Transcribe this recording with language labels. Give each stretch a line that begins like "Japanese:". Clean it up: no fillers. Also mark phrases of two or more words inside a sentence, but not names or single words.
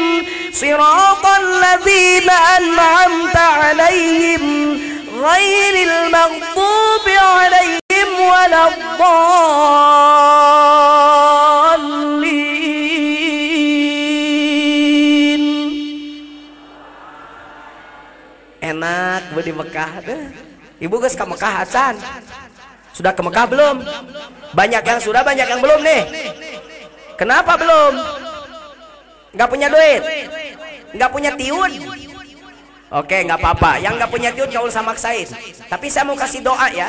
Arabic: صراط الذين أنعمت عليهم غير المغضوب عليهم ولا الضالين.
Indonesian: Enak di Mekah deh.
Sundanese: Ibu geus ka Mekah acan?
Indonesian: Sudah ke Mekah belum? Banyak yang sudah, banyak yang belum nih. Kenapa belum? Nggak punya duit? Nggak punya tiun? Oke, nggak apa-apa. Yang nggak punya tiun nggak usah maksain. Tapi saya mau kasih doa ya.